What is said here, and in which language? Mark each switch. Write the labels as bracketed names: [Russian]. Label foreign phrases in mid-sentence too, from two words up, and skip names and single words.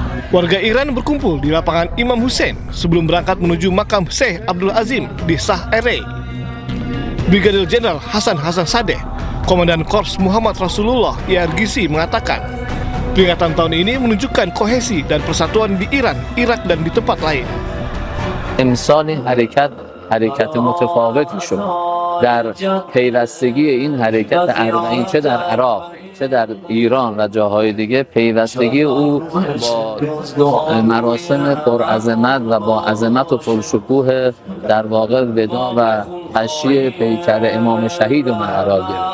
[Indonesian] Warga Iran berkumpul di lapangan Imam Hussein sebelum berangkat menuju makam Syekh Abdul Azim di Shah Ere. Brigadir Jenderal Hasan Sadeh, Komandan Korps Muhammad Rasulullah IRGC mengatakan, peringatan tahun ini menunjukkan kohesi dan persatuan di Iran, Irak, dan di tempat lain. [Persian] امسال حرکت متفاوتی شد در پیوستگی این حرکت اربعین چه در عراق چه در ایران و جاهای دیگه پیوستگی او با مراسم پرعظمت و با عظمت و پرشکوه در واقع ودا و تشییع پیکر امام شهید قرار گرفت.